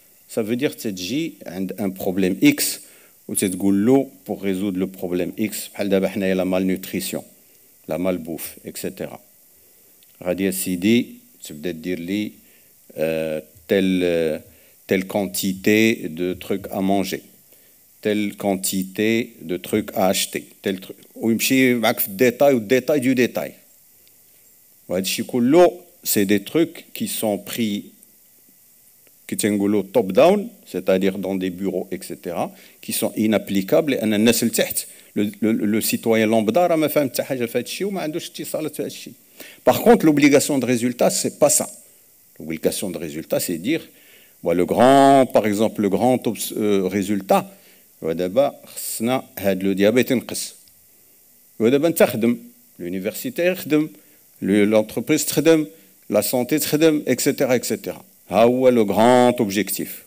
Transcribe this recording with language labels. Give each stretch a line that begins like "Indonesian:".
French: Ça veut dire
Arabic: تجي عند
French: un problème X
Arabic: وتقول له
French: pour résoudre le problème X
Arabic: بحال دابا حنايا
French: la malnutrition, la malbouffe, etc.
Arabic: غادي يا سيدي تبدا دير لي
French: telle quantité de trucs à manger, telle quantité de trucs à acheter, tel truc.
Arabic: ويمشي معك في الديتاي والديتاي
French: du détail.
Arabic: وهذا الشيء كله
French: c'est des trucs qui sont pris qui
Arabic: تنقولوا
French: top down, c'est-à-dire dans des bureaux, etc., qui sont inapplicables
Arabic: لأن الناس لتحت
French: le citoyen lambda
Arabic: راه ما فاهم حتى حاجه في هذا الشيء وما عندوش اتصالات في هذا الشيء.
French: Par contre, l'obligation de résultat, c'est pas ça. L'obligation de résultat, c'est dire par exemple, le grand résultat,
Arabic: ودابا خصنا هاد لو ديابيت ينقص. ودابا انت خدم، l'université يخدم، l'entreprise تخدم، la santé تخدم، etc. etc. ها هو لو grand objectif.